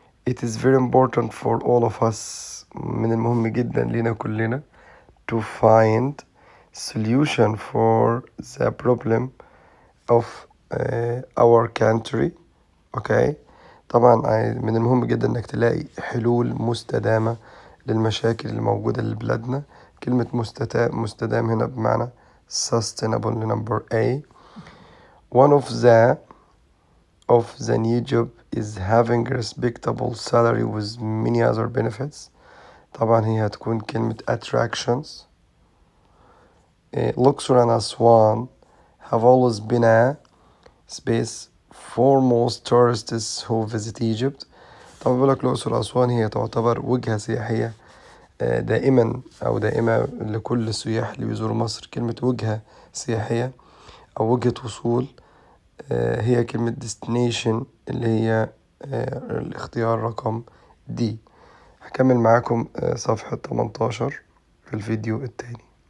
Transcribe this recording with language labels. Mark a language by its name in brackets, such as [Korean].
[English] It is very important for all of us، [Arabic] من المهم جدا لنا كلنا [English] to find solution for the problem of our country. okay. [Arabic] طبعا من المهم جدا انك تلاقي حلول مستدامة للمشاكل الموجودة لبلادنا. كلمة مستدام هنا بمعنى [English] sustainable number A. one of the of the new job is having a respectable salary with many other benefits. [Arabic] طبعا هي هتكون كلمة attractions. [English] Luxor and Aswan have always been a space for most tourists who visit Egypt. [Arabic] طبعا بقول لك الأقصر وأسوان هي تعتبر وجهة سياحية دائما أو دائمة لكل السياح اللي بيزوروا مصر. كلمة وجهة سياحية أو وجهة وصول هي كلمة destination اللي هي الاختيار رقم D. هكمل معاكم صفحة 18 في الفيديو التاني.